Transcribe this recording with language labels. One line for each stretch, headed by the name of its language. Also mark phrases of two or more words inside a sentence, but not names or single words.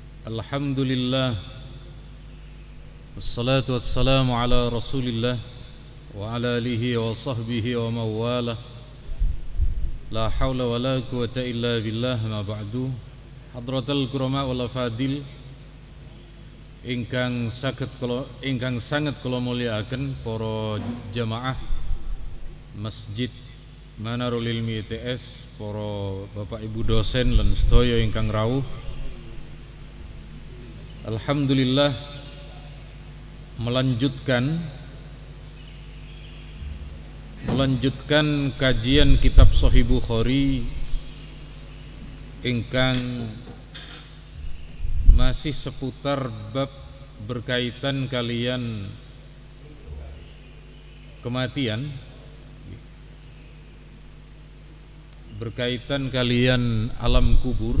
Arabic: الحمد لله والصلاة والسلام على رسول الله وعلى آله وصحبه ومن والاه. لا حول ولا قوة إلا بالله, أما بعد. حضرات الكرماء والفاضل
Javanese: ingkang sangat kula mulyakaken para jamaah Masjid Manarul Ilmi ITS, para bapak ibu dosen lan sedaya ingkang rawuh. Alhamdulillah,
Indonesian: melanjutkan kajian kitab Sahih Bukhari ingkang masih seputar bab berkaitan kalian kematian, berkaitan kalian alam kubur.